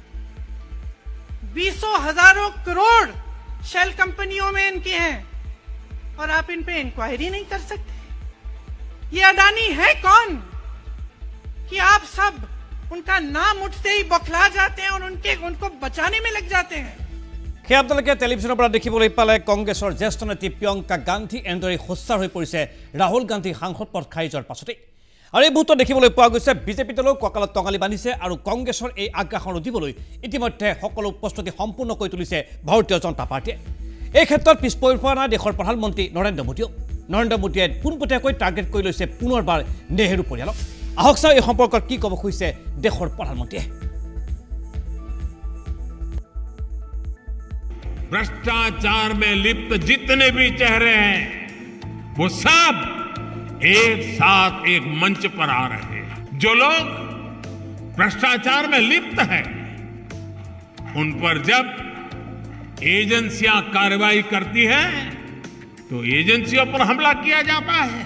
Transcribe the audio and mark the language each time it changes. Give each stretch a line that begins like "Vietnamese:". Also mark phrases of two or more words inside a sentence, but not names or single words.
Hindi: 20 हजारों करोड़ शेल कंपनियों में इनकी हैं और आप इन पे इंक्वायरी नहीं कर सकते। ये अडानी है कौन कि आप सब उनका नाम उठते ही बौखला जाते हैं और उनको बचाने में लग जाते हैं?
Assamese: সেই আপোনালোকে টেলিভিশ্যনৰ পৰা দেখিবলৈ পালে কংগ্ৰেছৰ জ্যেষ্ঠ নেত্ৰী প্ৰিয়ংকা গান্ধী এনেদৰে সোচ্চাৰ হৈ পৰিছে ৰাহুল গান্ধী সাংসদ পদ খাই যোৱাৰ পাছতে। আৰু এই মুহূৰ্তত দেখিবলৈ পোৱা গৈছে বিজেপি দলেও কঁকালত টঙালি বান্ধিছে আৰু কংগ্ৰেছৰ এই আগ্ৰাসন ৰুধিবলৈ ইতিমধ্যে সকলো প্ৰস্তুতি সম্পূৰ্ণ কৰি তুলিছে ভাৰতীয় জনতা পাৰ্টীয়ে। এই ক্ষেত্ৰত পিছ পৰি পৰা নাই দেশৰ প্ৰধানমন্ত্ৰী নৰেন্দ্ৰ মোদীও। নৰেন্দ্ৰ মোদীয়ে পোনপটীয়াকৈ টাৰ্গেট কৰি লৈছে পুনৰবাৰ নেহেৰু পৰিয়ালক। আহক চাওঁ এই সম্পৰ্কত কি ক'ব খুজিছে দেশৰ প্ৰধানমন্ত্ৰীয়ে।
Hindi: भ्रष्टाचार में लिप्त जितने भी चेहरे हैं वो सब एक साथ एक मंच पर आ रहे हैं। जो लोग भ्रष्टाचार में लिप्त हैं उन पर जब एजेंसियां कार्रवाई करती हैं तो एजेंसियों पर हमला किया जाता है।